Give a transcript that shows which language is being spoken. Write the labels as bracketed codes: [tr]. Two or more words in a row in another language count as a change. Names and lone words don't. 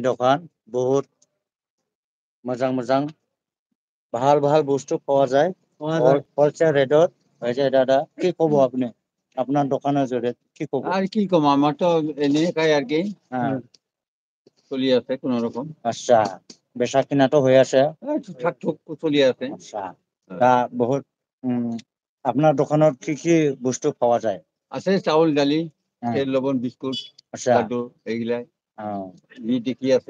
[brx] दखान बहुत मोजां मोजां [bn] ভাল ভাল বস্তু পাওয়া যায় হোলসেল রেটত এই যে দাদা কি কব আপনি আপনার দোকানের জোরে কি কব আর কি কম আমার তো এনেকাই আর কি হ্যাঁ চলি আছে কোন রকম আচ্ছা বেচা কিনা তো হয়ে আছে ঠিকঠাক চলি আছে আচ্ছা তা বহুত আপনার দোকানত কি কি বস্তু পাওয়া যায় আছে চাউল ডালি হ্যাঁ। তেল লবণ বিস্কুট আচ্ছা লাড্ডু এইগুলাই ঘি টিকি আছে